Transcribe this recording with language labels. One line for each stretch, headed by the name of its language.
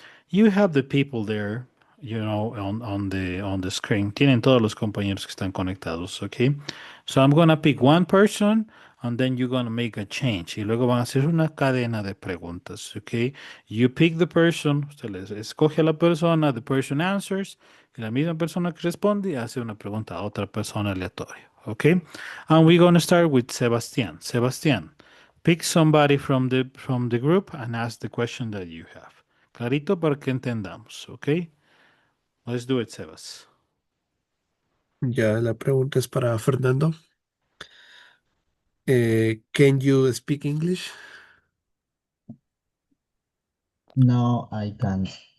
English: You have the people there, you know, on the screen.
Spanish: Tienen todos los compañeros que están conectados.
English: Okay. So I'm gonna pick one person, and then you're gonna make a change.
Spanish: Y luego van a hacer una cadena de preguntas.
English: Okay. You pick the person.
Spanish: Usted les escoge a la persona.
English: The person answers.
Spanish: Y la misma persona que responde hace una pregunta a otra persona aleatoria.
English: Okay. And we're gonna start with Sebastián. Sebastián, pick somebody from the group and ask the question that you have.
Spanish: Clarito para que entendamos, ¿ok?
English: Let's do it, Sebas.
Spanish: Ya, la pregunta es para Fernando.
English: Can you speak English? No, I can't.